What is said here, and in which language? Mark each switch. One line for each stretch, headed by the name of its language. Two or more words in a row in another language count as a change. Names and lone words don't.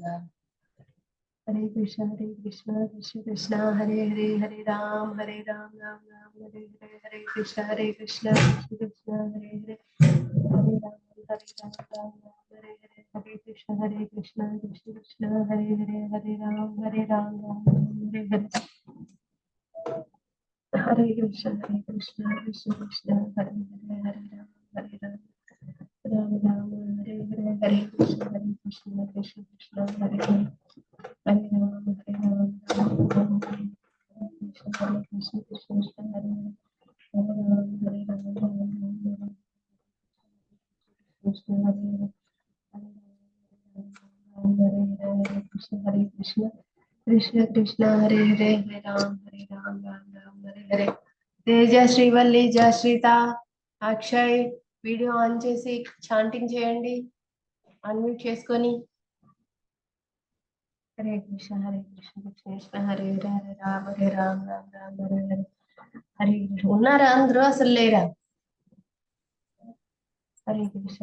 Telugu: హరే కృష్ణ కృష్ణ కృష్ణ హరే హరే హరే రామ్ రామ్ రామ్ హరే హరే హరే కృష్ణ కృష్ణ కృష్ణ హరే హరే హరే రామ్ రామ్ హరే హరే హరే కృష్ణ కృష్ణ కృష్ణ హరే హరే హరే రామ్ హరే హరే హరే కృష్ణ కృష్ణ కృష్ణ హరే హరే హరే రామ్ రామ్ రామ్ హరే హరే హరే కృష్ణ కృష్ణ కృష్ణ హరే హరే హరే రామ హరే రామ రామ రామ హరే కృష్ణ కృష్ణ కృష్ణ హరే హరే హరే రామ హరే రామ రామ రామ కృష్ణ హరే హరే హరే హరే కృష్ణ హరే కృష్ణ కృష్ణ కృష్ణ హరే హరే హరే రామ రామ హరే హరే. తేజ శ్రీవల్లి జయశ్రీత అక్షయ్
English: video on
Telugu: చేసి చాంటింగ్ చేయండి, అన్మ్యూట్ చేసుకొని. హరే కృష్ణ కృష్ణ కృష్ణ హరే హరే హరే రామ రామ హరే హరే. హరే కృష్ణ. ఉన్నారా అందరూ? అసలు లేరా? హరే కృష్ణ